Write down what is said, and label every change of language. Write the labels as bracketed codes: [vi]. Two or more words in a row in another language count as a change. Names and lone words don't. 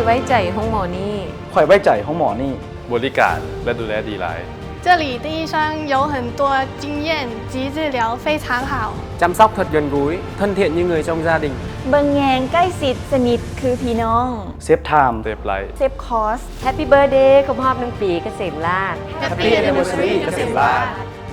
[tts] ใจห้องหมอนี่ ข่อยไว้ใจห้องหมอนี่ บริการและดูแลดีหลาย [zh] 这里的医生有很多经验及治疗非常好 [vi] chăm sóc thật gần gũi thân thiện như người trong gia đình [tts] เบิ่งแยงใกล้ชิดสนิทคือพี่น้อง [en] save time save light save cost happy birthday [th] ครบรอบ1 ปีเกษมราษฎร์ [en] Happy Anniversary เกษมราษฎร์